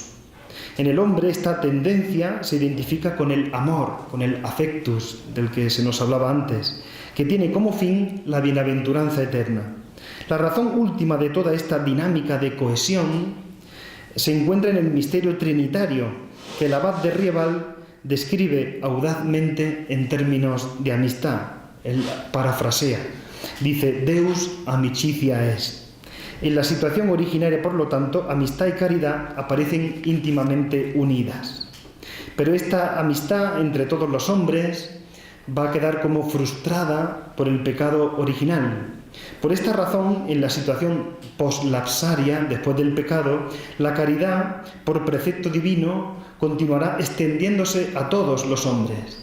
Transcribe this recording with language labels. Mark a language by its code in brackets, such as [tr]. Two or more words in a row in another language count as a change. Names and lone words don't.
[es] En el hombre esta tendencia se identifica con el amor, con el affectus, del que se nos hablaba antes, que tiene como fin la bienaventuranza eterna. La razón última de toda esta dinámica de cohesión se encuentra en el misterio trinitario, que el abad de Rieval describe audazmente en términos de amistad. Él parafrasea, dice: [la] Deus amicitia est. [es] En la situación originaria, por lo tanto, amistad y caridad aparecen íntimamente unidas. Pero esta amistad entre todos los hombres va a quedar como frustrada por el pecado original. Por esta razón, en la situación poslapsaria, después del pecado, la caridad, por precepto divino, continuará extendiéndose a todos los hombres.